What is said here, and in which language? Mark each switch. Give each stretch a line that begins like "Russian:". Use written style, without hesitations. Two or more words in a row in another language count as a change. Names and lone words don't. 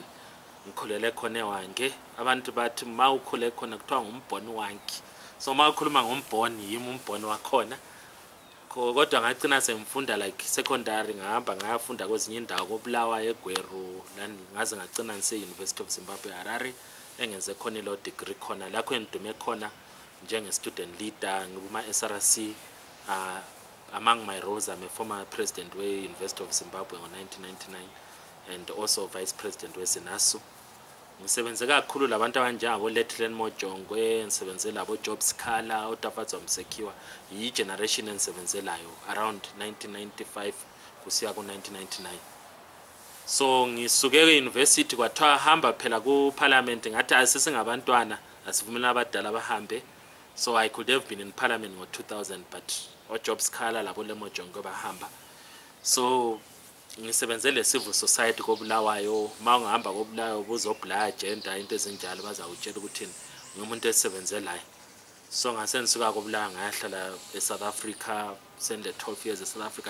North Ndebele: Ngikhulele khona eHwange. Abantu bathi mawukhule khona kuthiwa ngumbhoni Hwange. So mawukhuluma ngombhoni yimi umbhoni wakhona. Kodwa ngagcina semfunda
English: like secondary,
North Ndebele: ngahamba ngayafunda kwezinye indawo koBulawayo eGweru, ngaze ngagcina ngise-University of Zimbabwe Harare. Engenze khona ilo degree khona lapho engidume khona njenge
English: student leader
North Ndebele: ngikuma SRC.
English: Among my roles, I'm a former president we University of Zimbabwe ngo-1999 and also vice president we Zinasu.
North Ndebele: Ngisebenze kakhulu labantu abanjengabo Letlen Mojongwe, ngisebenze labo Jobs Khala, uTafatso Msekiwa, yi generation engisebenzelayo around 1995 kusiya ku-1999. So ngisuke e-university kwathiwa hamba phela ku-parliament, ngathi asesingabantwana asivumela abadala bahambe.
English: So I could have been in parliament ngo-2000 but oJobs Khala
North Ndebele: labo leMojongwe bahamba. So ngisebenzele
English: civil society
North Ndebele: koBulawayo, mawungahamba koBulawayo buzobla agenda into ezinjalo bazawutshela ukuthi ngumuntu esebenzelayo. So ngase ngisuka koBulawayo ngahlala eSouth Africa, sende 12 years eSouth Africa.